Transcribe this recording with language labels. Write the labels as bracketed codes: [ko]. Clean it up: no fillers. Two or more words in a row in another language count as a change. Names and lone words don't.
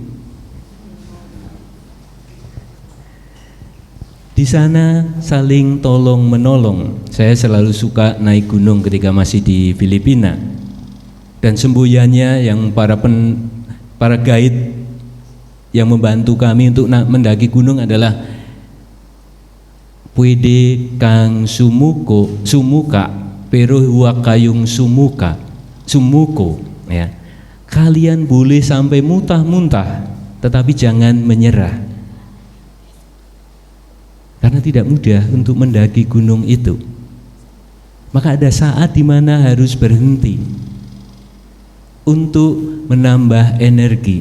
[id] Di sana saling tolong menolong. Saya selalu suka naik gunung ketika masih di Filipina. Dan semboyannya yang para guide yang membantu kami untuk mendaki gunung adalah [tl] Puede kang sumuka pero huwag kayong sumuko, [id] ya. Kalian boleh sampai muntah-muntah, tetapi jangan menyerah. Karena tidak mudah untuk mendaki gunung itu. Maka ada saat di mana harus berhenti untuk menambah energi.